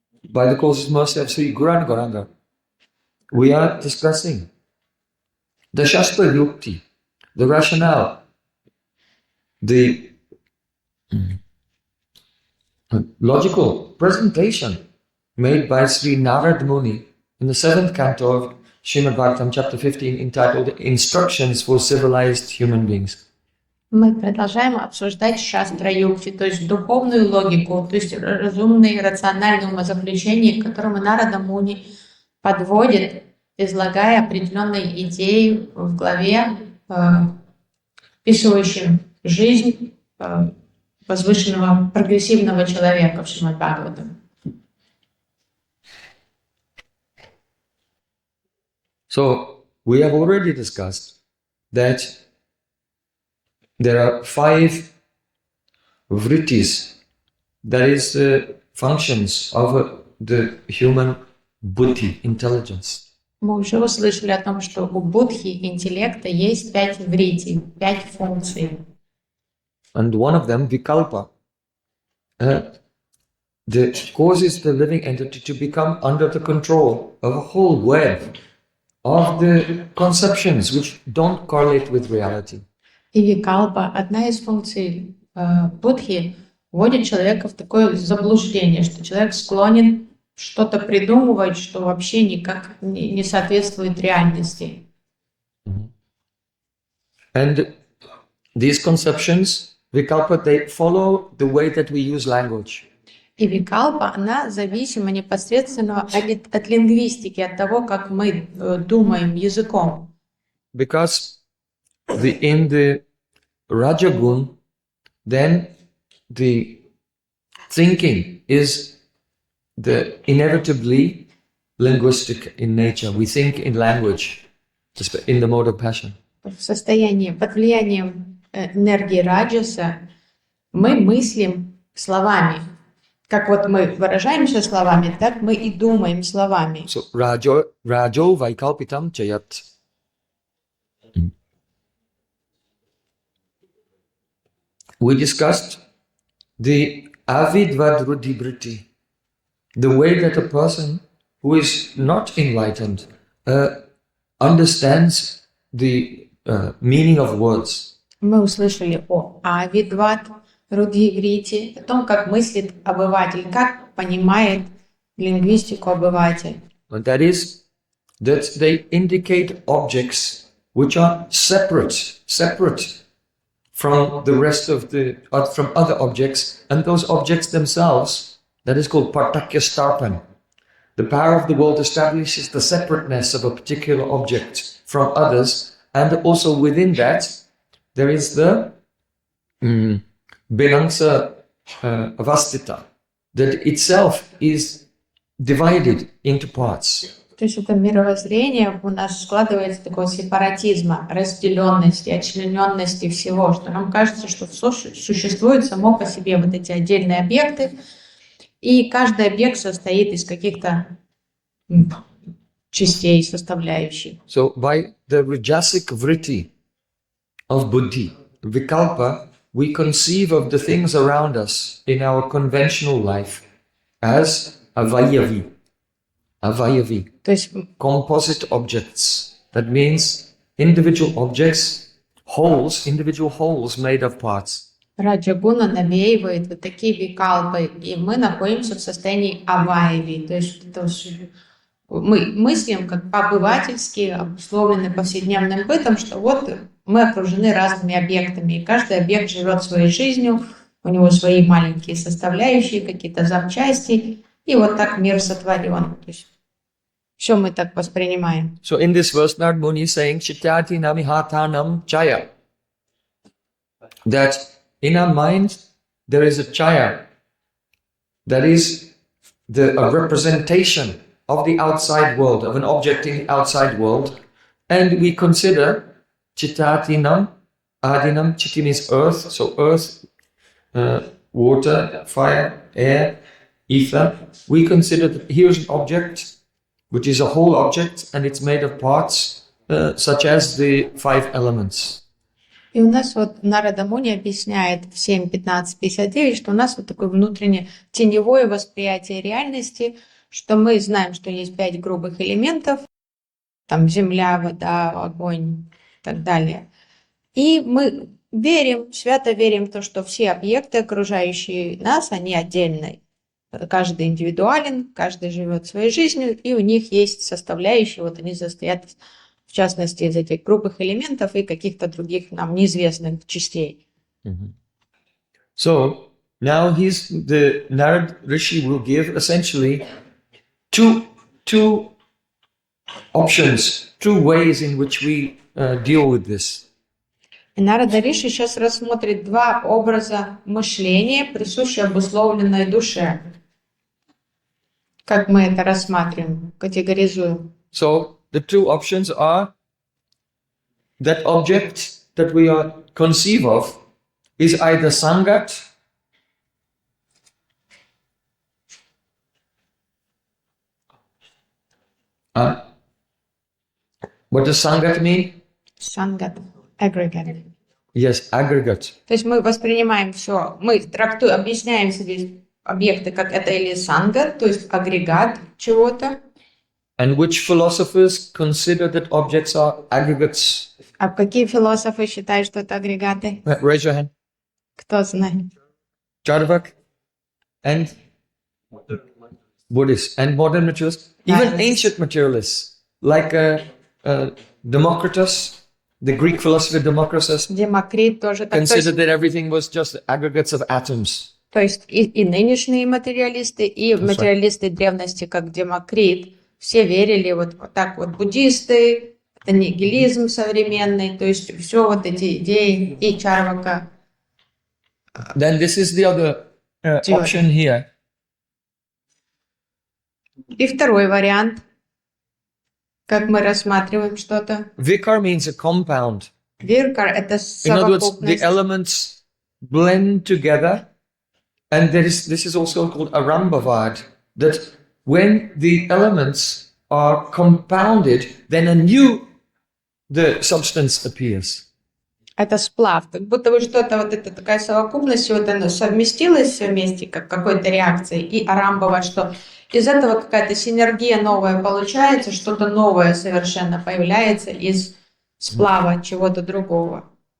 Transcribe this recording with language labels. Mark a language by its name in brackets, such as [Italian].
[English] By the causeless mercy of Sri Guranga Gauranga, we are discussing the Shastra Yukti, the rationale, the logical presentation made by Sri Narada Muni in the 7th canto of Srimad Bhagavatam, chapter 15, entitled Instructions for Civilized Human Beings. [Russian] Мы продолжаем обсуждать шастра-юкти, то есть духовную логику, то есть разумное и рациональное умозаключение, к которому Нарада Муни подводит, излагая определенные идеи в главе, описывающим жизнь возвышенного, прогрессивного человека в Шримад Бхагаватам. [English] So, we have already discussed that there are 5 vrittis, that is functions of the human buddhi, intelligence. [Russian] Мы уже услышали о том, что у будхи интеллекта есть 5 врити, 5 функций. [English] And one of them, vikalpa, that causes the living entity to become under the control of a whole web of the conceptions which don't correlate with reality. [Russian] И викалпа, одна из функций будхи, вводит человека в такое заблуждение, что человек склонен что-то придумывать, что вообще никак не соответствует реальности. [English] And these conceptions, vikalpa, they follow the way that we use language. [Russian] И викалпа, она зависима непосредственно от лингвистики, от того, как мы думаем языком. [English] Because in the Rajagun, then the thinking is inevitably linguistic in nature. We think in language, in the mode of passion. [Russian] В состоянии, под влиянием энергии раджаса, мы мыслим словами. Как вот мы выражаемся словами, так мы и думаем словами. [Sanskrit] So, rajo vaikalpitam chayat. [English] We discussed the avidvad ruddhi-vritti, the way that a person who is not enlightened understands the meaning of words. [Russian] Мы услышали о авидват руddhi-врити, о том, как мыслит обыватель, как понимает лингвистику обыватель. [English] And that is that they indicate objects which are separate from the rest of from other objects, and those objects themselves, that is called partakya starpan. The power of the world establishes the separateness of a particular object from others, and also within that there is the benangsa avastita, that itself is divided into parts. [Russian] То То есть это мировоззрение у нас складывается такого сепаратизма, разделенности, отчлененности всего, что нам кажется, что существуют само по себе вот эти отдельные объекты, и каждый объект состоит из каких-то частей, составляющих. [English] So by the rajasic vritti of buddhi, vikalpa, we conceive of the things around us in our conventional life as avayavi. [Sanskrit] Avayavi. [Russian] То есть [English] Composite objects. That means individual objects, wholes, individual wholes made of parts. [Russian] раджа-гуна навеивает вот такие викалпы, и мы находимся в состоянии авайви, то есть это мы мыслим как по-обывательски, обусловлены повседневным бытом, что вот мы окружены разными объектами, и каждый объект живет своей жизнью, у него свои маленькие составляющие, какие-то запчасти, и вот так мир сотворен. То есть все мы так воспринимаем. [English] So in this verse, Narada Muni is saying, [Sanskrit] Chityati namihatanam chaya. [English] That in our mind, there is a chaya. That is a representation of the outside world, of an object in the outside world. And we consider Chittatinam, Adinam, Chitti means earth, so earth, water, fire, air, ether. We consider that here's an object, which is a whole object, and it's made of parts, such as the 5 elements. [Russian] И у нас вот Нарада Муни объясняет в 7.15.59, что у нас вот такое внутреннее теневое восприятие реальности, что мы знаем, что есть 5 грубых элементов, там земля, вода, огонь и так далее. И мы верим, свято верим в то, что все объекты, окружающие нас, они отдельные. Каждый индивидуален, каждый живет своей жизнью, и у них есть составляющие, вот они состоят, в частности, из этих грубых элементов и каких-то других нам неизвестных частей. [English] So now the Narad Rishi will give essentially two options, two ways in which we deal with this. [Russian] И Нарада Риши сейчас рассмотрит 2 образа мышления, присущие обусловленной душе. Как мы это рассматриваем, категоризуем? [English] So the 2 options are that object that we are conceive of is either sangat what does sangat mean? [Russian] Сангат, aggregate. [English] Yes, aggregate. [Russian] То есть мы воспринимаем все, мы трактуем, объясняем себе объекты как это или сангат, то есть агрегат чего-то. [English] And which philosophers consider that objects are aggregates? [Russian] А какие философы считают, что это агрегаты? [English] Raise your hand. [Russian] Кто знает? [English] Charvak and Buddhists and modern materialists, even ancient materialists like Democritus, the Greek philosopher Democritus, [Russian] Демокрит тоже так. [English] considered that everything was just aggregates of atoms. [Russian] То есть и нынешние материалисты, и материалисты древности, как Демокрит, все верили вот так вот, буддисты, это нигилизм современный, то есть все вот эти идеи и Чарвака. [English] Then this is the other option here. [Russian] И второй вариант, как мы рассматриваем что-то. [English] Vikar means a compound. [Russian] Виркар — это [English] In other words, the [Russian] совокупность. [English] elements blend together, and this is also called arambavad, that when the elements are compounded, then the substance appears. [Russian] Это сплав, как будто бы что-то, вот это такая совокупность, вот оно совместилось все вместе, как какой-то реакцией, и арамбова, что из этого какая-то синергия новая получается, что-то новое совершенно появляется из сплава чего-то другого.